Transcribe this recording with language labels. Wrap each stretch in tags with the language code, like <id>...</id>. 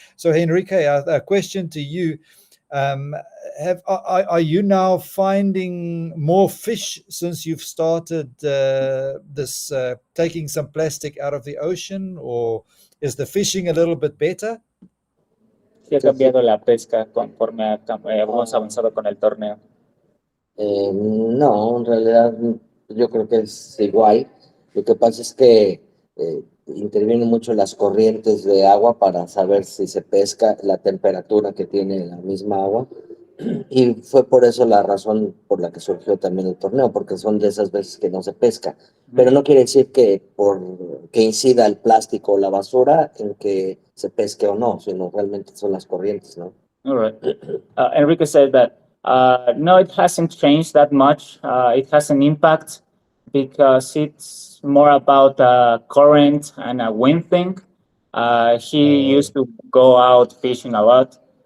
<en>So, Enrique, a question to you. Um, are you now finding more fish since you've started this taking some plastic out of the ocean, or is the fishing a little bit better?</en> <es>sí ha cambiado la pesca conforme hemos avanzado con el torneo. No, en realidad yo creo que es igual. Lo que pasa es que intervienen mucho las corrientes de agua para saber si se pesca, la temperatura que tiene la misma agua. Y fue por eso la razón por la que surgió también el torneo, porque son de esas veces que no se pesca. Pero no quiere decir que por que incida el plástico o la basura en que se pesque o no, sino realmente son las corrientes, ¿no?</es> <en>All right. Enrique said that no, it hasn't changed that much. It has an impact because it's more about current and a wind thing. He used to go out fishing a lot.</en>